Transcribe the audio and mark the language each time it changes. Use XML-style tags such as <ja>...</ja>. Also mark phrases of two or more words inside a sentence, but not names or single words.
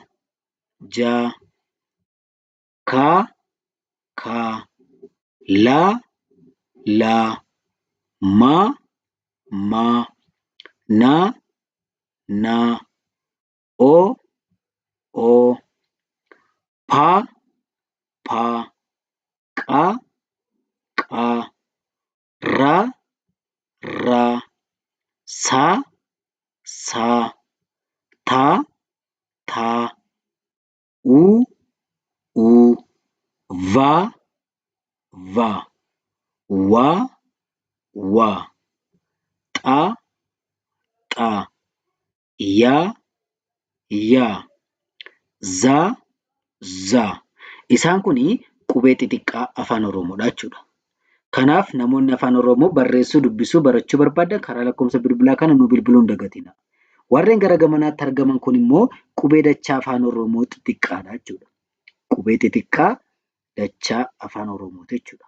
<om>ka, la, ma, na, o, pa, qa, ra, sa, ta, u, va, wa, ta, ya, za. Isaan kuni qubee xixiqqaa afaan Oromoodha jechuudha. Kanaaf namoonni afaan Oromoo barreessuu, dubbisuu, barachuu barbaadan karaa lakkoofsa bilbilaa kana nu bilbiluu hin dagatinaa. Warreen gara gamanaatti argaman kun immoo qubee dachaa afaan Oromoo xixiqqaadha jechuudha. Qubee xixiqqaa dachaa afaan Oromooti jechuudha.</om>